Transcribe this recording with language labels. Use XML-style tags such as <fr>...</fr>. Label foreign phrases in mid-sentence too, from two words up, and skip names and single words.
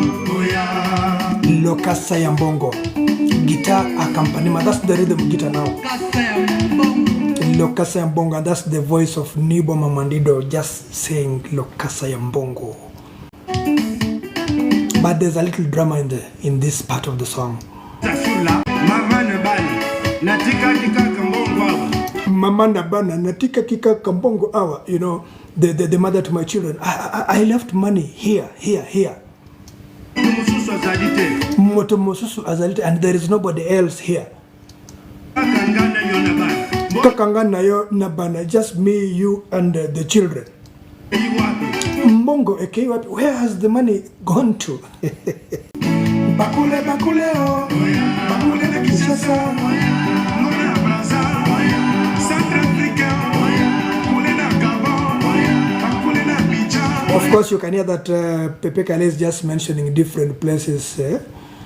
<en>Lokasa Yambongo, guitar accompaniment, that's the rhythm guitar now. Lokasa Yambongo, and that's the voice of Nyboma Mwan'dido just saying Lokasa Yambongo. But there's a little drama in this part of the song.</en> <ln>Mama nabana natika kika kambongo awa.</ln> <en>You know, the mother to my children. I left money here.</en> <ln>Motomosusu azalite,</ln> <en>and there is nobody else here.</en> <ln>Kakangana yo nabana,</ln> <en>just me, you, and the children.</en> <ln>Mbongo eke wapi?</ln> <en>Where has the money gone to?</en> <ln>Bakule oh, bakule na Kinshasa.</ln> <en>Of course, you can hear that Pepe Kale is just mentioning different places</en>